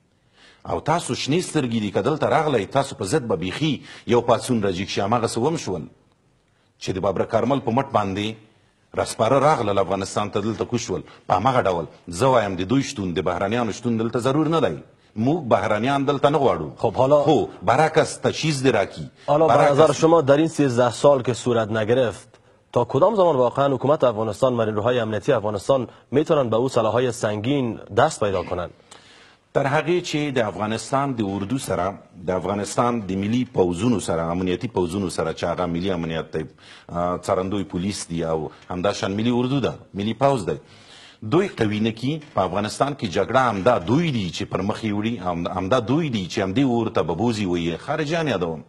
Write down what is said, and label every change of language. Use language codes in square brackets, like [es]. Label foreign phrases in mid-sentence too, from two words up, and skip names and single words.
[ps] او تاسو شنې سترګې دي، که دلته راغلی تاسو په ضد به بیخي یو پاڅون راجږ شي. هماغسې وم شول چې د بابر کارمل په مټ باندې راسپاره راغلل افغانستان ته، دلته کوز شول. په هماغه ډول زه وایم د دوی شتون، د بهرنیانو شتون دلته ضرور نه دی. موږ بهرنیان دلته نه غواړو. [fa] خب حالا [ps] خو برعکس تجهیز راکی. [fa] حالا به نظر شما در این 13 سال که صورت نگرفت تا کدام زمان واقعا حکومت افغانستان و نیروهای امنیتی افغانستان میتونن به او سلاح‌های سنگین دست پیدا کنن؟ [ps] تر هغې چې د افغانستان د اردو سره، د افغانستان د ملي پوځونو سره، امنیتي پوځونو سره چې هغه ملي امنیت دی، څارندوی پولیس دی او همداشان ملي اردو ده، ملي پوځ دی، دوی قوي نه کړي. په افغانستان کې جګړه همدا دوی دي چې پر مخ یې وړي، همدا دوی دي چې همدې اور ته به بوځي ویې خارجیان یادوم.